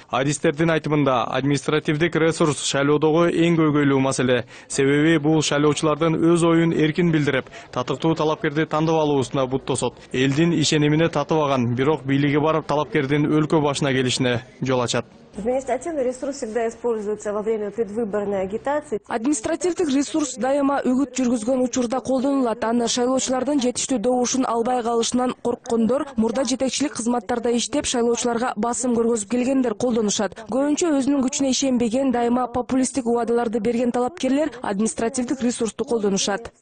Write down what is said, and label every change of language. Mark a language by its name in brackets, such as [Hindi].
[Kyrgyz] Адистердин айтымында административдик ресурс шайлоодогу эң көйгөйлүү маселе. Себеби бул шайлоочулардын өз оюн эркин билдирип, татыктуу талапкерди тандап алуусуна буттосот. Элдин ишенимине татыбаган, бирок бийлиги бар талапкердин өлкө башына келишине жол ачат. [Russian] Административный ресурс всегда используется во время предвыборной агитации. [Kyrgyz] Административдик ресурс дайыма үгүт жүргүзгөн учурда колдонулат. Аны шайлоочулардын жетиштүү добушун албай калышынан корккондор, мурда жетекчилик кызматтарда иштеп, шайлоочуларга басым көргөзүп келгендер колдонушат. Көбүнчө өзүнүн күчүнө ишенбеген, дайыма популисттик убадаларды берген талапкерлер административдик ресурсту колдонушат.